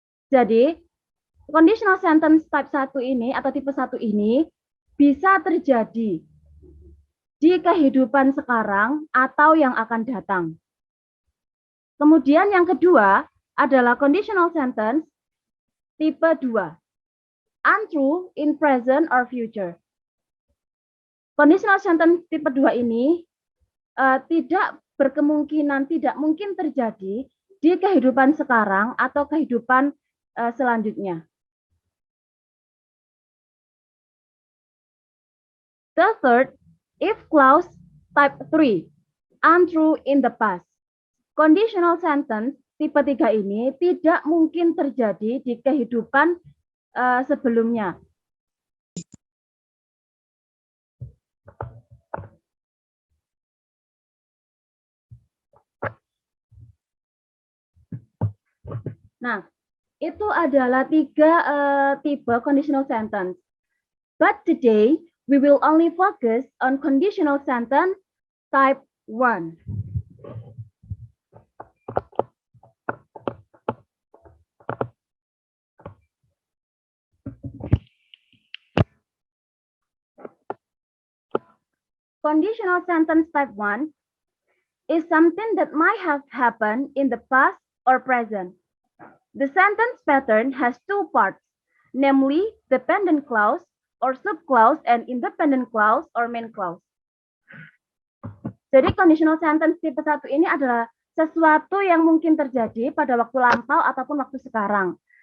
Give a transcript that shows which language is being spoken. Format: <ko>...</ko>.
<id>Jadi, conditional sentence type 1 ini atau tipe 1 ini bisa terjadi di kehidupan sekarang atau yang akan datang. Kemudian yang kedua, adalah conditional sentence tipe 2.</id> <en>Untrue in present or future.</en> <id>Conditional sentence tipe 2 ini tidak mungkin terjadi di kehidupan sekarang atau kehidupan selanjutnya.</id> <en>The third, if clause type 3, untrue in the past.</en> <id>Conditional sentence tipe 3 ini tidak mungkin terjadi di kehidupan sebelumnya. Nah, itu adalah 3 tipe conditional sentence.</id> <en>But today, we will only focus on conditional sentence type 1. Conditional sentence type 1 is something that might have happened in the past or present. The sentence pattern has 2 parts, namely dependent clause or subclause and independent clause or main clause.</en> <id>Jadi conditional sentence tipe 1 ini adalah sesuatu yang mungkin terjadi pada waktu lampau ataupun waktu sekarang.</id>